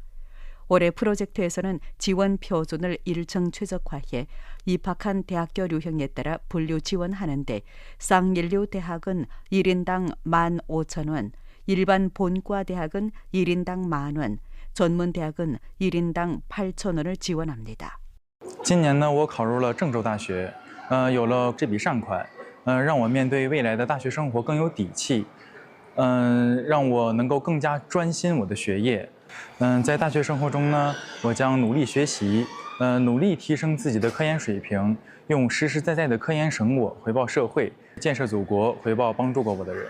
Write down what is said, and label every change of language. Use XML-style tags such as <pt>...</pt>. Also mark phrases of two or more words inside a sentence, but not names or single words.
<ko>올해 프로젝트에서는 지원 표준을 일정 최적화해 입학한 대학교 류형에 따라 분류 지원하는데 쌍인류 대학은 1인당 15,000원, 일반 본과 대학은 1인당 10,000원, 전문대학은 1인당 8,000원을 지원합니다.</ko> <zh>今年呢，我考入了郑州大学，有了这笔善款，让我面对未来的大学生活更有底气。让我能够更加专心我的学业。在大学生活中呢，我将努力学习，努力提升自己的科研水平，用实实在在的科研成果回报社会，建设祖国，回报帮助过我的人。</zh>